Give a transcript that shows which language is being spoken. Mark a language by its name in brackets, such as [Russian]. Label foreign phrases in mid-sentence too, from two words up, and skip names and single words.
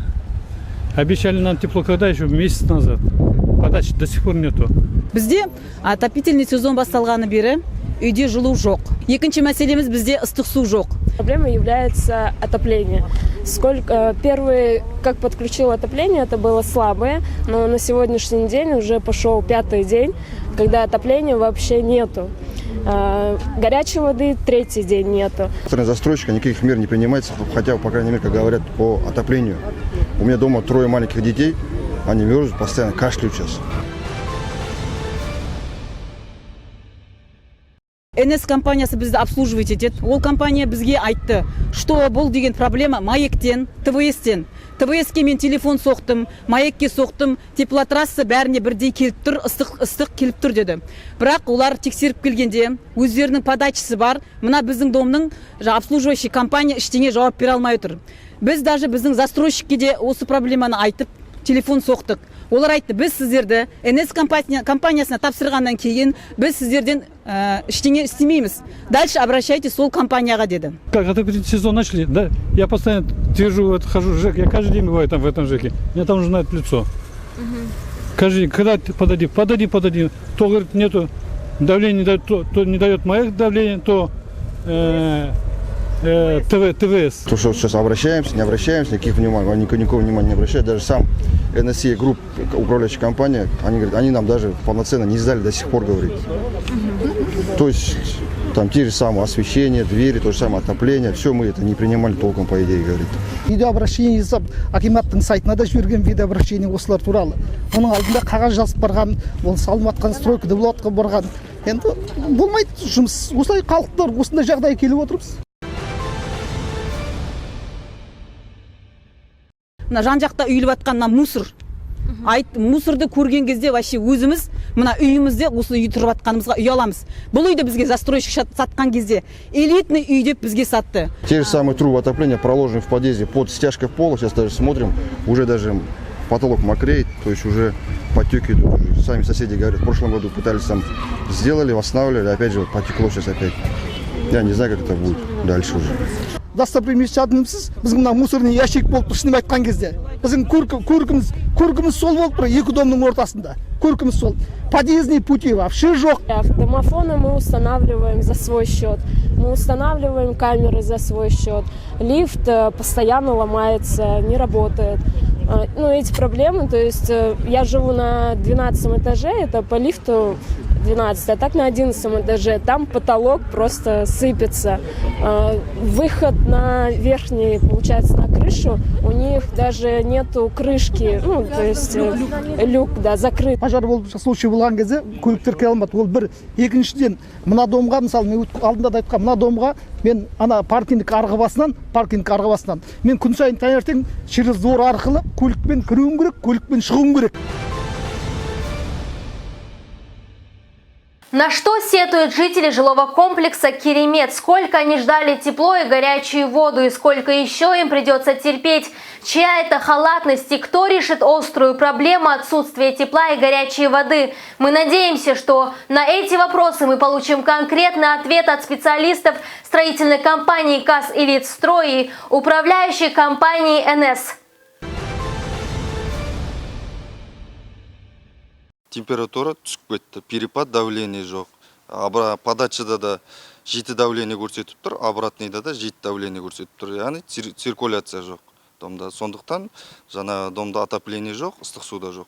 [Russian] Обещали нам тепло когда еще? Месяц назад. Подачи до сих пор нету. [Kazakh] Бізде [Russian] отопительный сезон [Kazakh] басталғаны бері үйде жылу жоқ. Екінші мәселеміз бізде ыстық су жоқ. [Russian] Проблемой является отопление. Первый, как подключил отопление, это было слабое, но на сегодняшний день уже пошел 5-й день, когда отопления вообще нету. Горячей воды 3-й день нету. Застройщика никаких мер не принимается, хотя, по крайней мере, как говорят, по отоплению. У меня дома 3 маленьких детей, они мерзнут, постоянно кашляют сейчас. [Kazakh] НС компаниясы бізді обслуживать етеді. Ол компания бізге айтты, что бұл деген проблема маектен, ТВС-тен. ТВС-ке мен телефон соқтым, маекке соқтым, теплотрасса бәріне бірдей келіп тұр, ыстық келіп тұр деді. Бірақ олар тексеріп келгенде, өздерінің подачысы бар, мына біздің домның обслуживающий компания ештеңе жауап бере алмай отыр. Біз даже біздің застройщикке де осы проблеманы айтып, телефон соқтық. Олар айтты, біз сіздерді НС компаниясына тапсырғаннан кейін біз сіздерден ештеңе істемейміз. [Russian] Дальше обращайтесь [Kazakh] сол компанияға деді. [Russian] Как отопительный сезон начали, да? Я постоянно твержу, хожу в ЖЭК, я каждый день бываю там в этом ЖЭКе. Меня там уже знает лицо. Каждый день, когда подойди. То, говорит, нету давления, не дает, то не дает мое давление, то ТВС. То, что сейчас обращаемся, не обращаемся, никакого внимания не обращают. Даже сам NSE Group, управляющая компания, они говорят, они нам даже полноценно не сдали до сих пор, говорит. То есть там те же самые освещения, двери, то же самое отопление, все мы это не принимали толком, по идее, говорит. [Kazakh] Видеообращение жасап, акиматтың сайтына да жіберген видеообращение осылар туралы. Оның алдында қағаз жазып барған, ол салынып жатқан стройкада болатқа барған. Енді болмайды жұмыс. Осылай халықтар осындай жағдай келіп отырмыз. Мына жан-жақта үйіліп жатқан мусор. Мусорды көрген кезде вообще өзіміз мына үйімізде осы үй тұрып жатқанымызға ұяламыз. Бұл үйді бізге застройщик сатқан кезде элитный үй деп бізге сатты. [Russian] Те же самые трубы отопления проложены в подъезде под стяжкой пола. Сейчас даже смотрим, уже даже потолок мокреет, то есть уже потеки идут. Сами соседи говорят, в прошлом году пытались там сделали, восстанавливали, опять же вот потекло сейчас опять. Я не знаю, как это будет дальше уже. [Kazakh] Достопримечательностьсіз біздің мына мусорный ящик болып тұр, шынын айтқан кезде. Біздің көркіміз сол болып тұр, екі домның ортасында. Көркіміз сол. [Russian] Подъездные пути вообще [Kazakh] жоқ. [Russian] Домофоны мы устанавливаем за свой счет. Мы устанавливаем камеры за свой счет. Лифт постоянно ломается, не работает. Ну, эти проблемы, то есть я живу на 12 этаже, это по лифту 12, а так на 11 этаже, там потолок просто сыпется. Выход на верхний, получается, на крышу, у них даже нету крышки, ну, то есть люк, да, закрыт. [Kazakh] Пожар болып случай болған кезде көліктер келе алмады. Ол бір. Екіншіден, мына домға, мысалы, мен алдында да айтқан, мына домға мен ана паркинг арғыбасынан мен күн сайын таңертең [Russian] через двор [Kazakh] арқылы көлікпен кіруім керек, көлікпен шығуым керек. [Russian] На что сетуют жители жилого комплекса Керемет? Сколько они ждали тепло и горячую воду, и сколько еще им придется терпеть? Чья это халатность и кто решит острую проблему отсутствия тепла и горячей воды? Мы надеемся, что на эти вопросы мы получим конкретный ответ от специалистов строительной компании КАС «Элитстрой» и управляющей компании НС. [Kazakh] Температура түсіп кетті, [Russian] перепад давление [Kazakh] жоқ. Подачада да жеті давление көрсетіп тұр, обратныйда да жеті давление көрсетіп тұр. Яғни циркуляция жоқ домда. Сондықтан жаңа домда отопление жоқ, ыстық суда жоқ.